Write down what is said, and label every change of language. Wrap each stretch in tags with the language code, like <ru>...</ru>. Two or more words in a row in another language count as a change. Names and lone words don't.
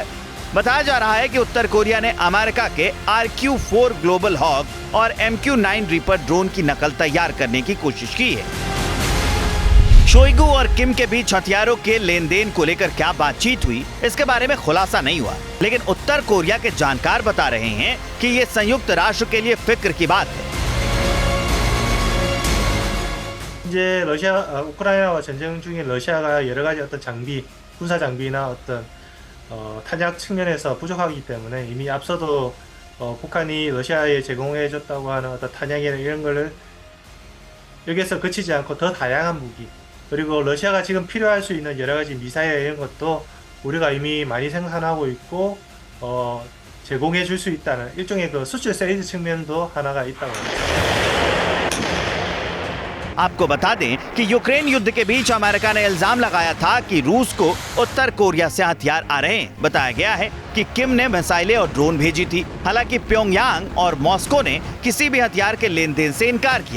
<hi>बताया जा रहा है कि उत्तर कोरिया ने अमेरिका के RQ-4 ग्लोबल हॉग और MQ-9 रीपर ड्रोन की नकल तैयार करने की कोशिश की है। शोइगु और किम के बीच हथियारों के लेन देन को लेकर क्या बातचीत हुई, इसके बारे में खुलासा नहीं हुआ, लेकिन उत्तर कोरिया के जानकार बता रहे हैं कि ये संयुक्त राष्ट्र के लिए फिक्र की बात है।</hi> <ko>이제 우크라이나와 전쟁 중에 러시아가 여러 가지 어떤 장비, 군사 장비나 어떤 탄약 측면에서 부족하기 때문에 이미 앞서도 북한이 러시아에 제공해줬다고 하는 어떤 탄약이나 이런 거를 여기에서 그치지 않고 더 다양한 무기, 그리고 러시아가 지금 필요할 수 있는 여러 가지 미사일 이런 것도 우리가 이미 많이 생산하고 있고 제공해 줄 수 있다는 일종의 그 수출 세일즈 측면도 하나가 있다고 합니다.</ko> <hi>आपको बता दें कि यूक्रेन युद्ध के बीच अमेरिका ने इल्जाम लगाया था कि रूस को उत्तर कोरिया से हथियार आ रहे हैं। बताया गया है कि किम ने मिसाइलें और ड्रोन भेजी थी। हालांकि प्योंगयांग और मॉस्को ने किसी भी हथियार के लेन देन से इनकार किया।</hi>